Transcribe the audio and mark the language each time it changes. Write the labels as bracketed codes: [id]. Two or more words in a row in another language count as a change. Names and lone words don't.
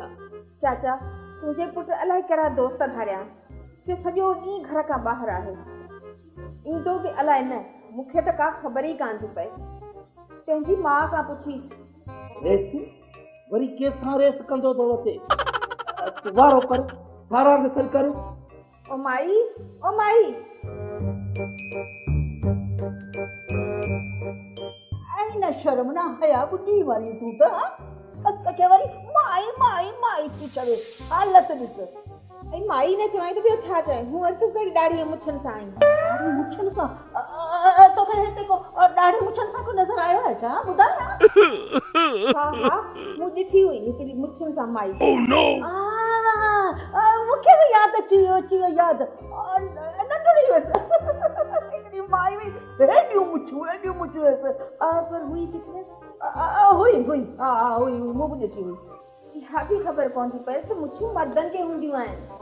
[sd] चाचा तुंहिंजे पुट अलाए कहिड़ा दोस्त धारिया जो सॼो ॾींहुं घर खां ॿाहिरि आहे। ईंदो बि अलाए न। मूंखे त का ख़बर ई कान थी पए। पंहिंजी माउ खां पुछीसि। रेस वरी केसां रेस कंदो तो वते? वारो कर सारा के सर कर। ओ माई ओ माई आई न शर्म ना हया बुढ़ी वाली तू तो सस के वरी माई माई माई थी चवे। हालत ॾिस। ऐं माई न चवाई त ॿियो छा चए? मूं वटि तूं कहिड़ी ॾाढी मुछनि सां आई। ॾाढी मुछनि सां? तोखे हिते को ॾाढी मुछनि सां को नज़र आयो आहे छा? ॿुधाए न। हा हा मूं ॾिठी हुई हिकिड़ी मुछनि सां माई। [en] Oh no. [sd] मूंखे बि यादि अची वियो यादि। नंढड़ी हुयसि हिकिड़ी माई हुई हेॾियूं मुछूं हुयसि। पर हुई किथे? हुई हा हुई मूं बि ॾिठी हुई। इहा बि ख़बर कोन थी पए त मुछूं मर्दनि खे हूंदियूं आहिनि।